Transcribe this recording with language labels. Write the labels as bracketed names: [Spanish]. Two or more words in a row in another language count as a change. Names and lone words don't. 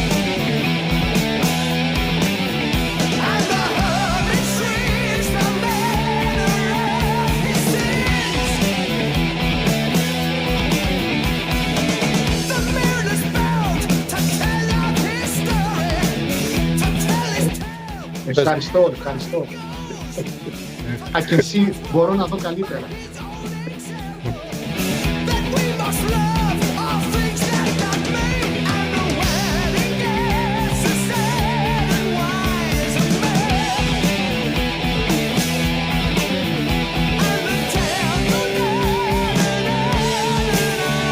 [English] And the hermit shrieks the manner of his sins. The mariner's bound to tell out his story, to tell his tale. Ευχαριστώ. I can see, [Greek] μπορώ να δω καλύτερα. [English] That we must love all things that God made. And the wedding guest is sad and wise a man. And the tale goes on and on and